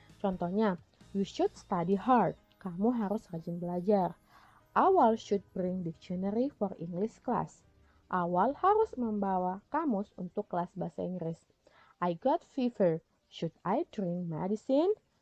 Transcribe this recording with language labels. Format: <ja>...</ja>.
<en>Contohnya, you should study hard.</en> <id>Kamu harus rajin belajar.</id> <en>Awal should bring dictionary for English class.</en> <id>Awal harus membawa kamus untuk kelas bahasa Inggris.</id> <en>I got fever. Should I drink medicine?</en>